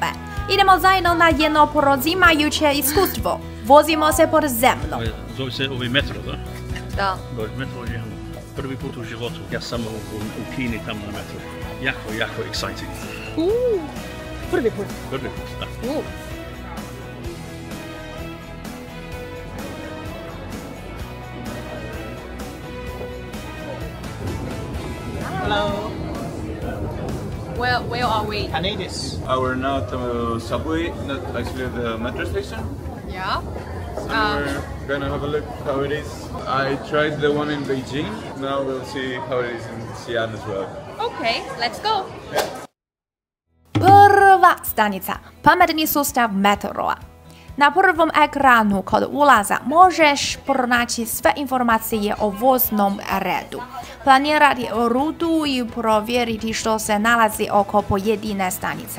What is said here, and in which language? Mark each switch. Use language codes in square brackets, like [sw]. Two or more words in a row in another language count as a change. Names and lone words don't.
[hr] Idemo zajedno na jedno porozimajuće iskustvo. Vozimo se podzemno. Zove se metro, da? Da. Metro je prvi put u životu. Ja sam u Kini tamo na metru. Jako exciting. Prvi put. Prvi put, da. [en] Hello. Where are we? Canadis. We're now at the subway, not actually the metro station. Yeah. So we're gonna have a look how it is. I tried the one in Beijing. Now we'll see how it is in Xi'an as well. Okay, let's go. [hr] Prva stanica, pametni sustav metroa. Na prvom ekranu kod ulaza možeš pronaći sve informacije o voznom redu, planirati rutu i provjeriti što se nalazi oko pojedine stanice.